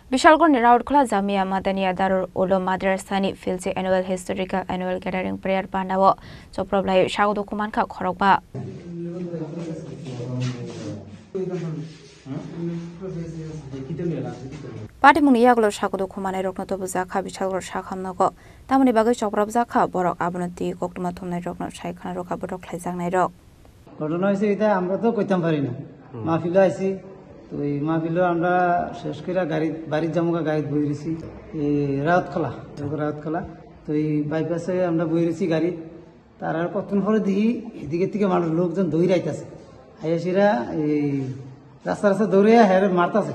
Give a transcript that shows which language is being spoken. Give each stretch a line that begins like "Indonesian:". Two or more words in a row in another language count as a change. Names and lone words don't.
Kok Borok: Bishalgor Raudkhala Jamia Madaniya Darul Ulum Madrasani Filsi
English: Annual Historical Annual Gathering Prayer
Kok Borok: Panawo Choproblai Shaudu Kumanka Khorokba Party Muniaglo Shakudu Kumane Roknoto Buzaka Bishalgor Shakamnago Tamani Bagai Choprabzaka Borok Abunati Koktumatum Rokno Shaikana Roka Borok Lezang Nairo
Bangla: ঘটনা হয়েছে এটা আমরা তো কইতাম পারি না মাহফিলে আইছি তো এই মাহফিলে আমরা শেষ করে বাড়ির জামুকা গাড়ি বই রয়েছি এই রাউতখোলা তো এই বাইপাসে আমরা বই রয়েছি গাড়ি তার আর কতক্ষণ পরে দেখি এদিকে থেকে মানুষ লোকজন দৌড়ে আইতাছে আইয়াসিরা এই রাস্তা দৌড়ে হেরে মারতাছে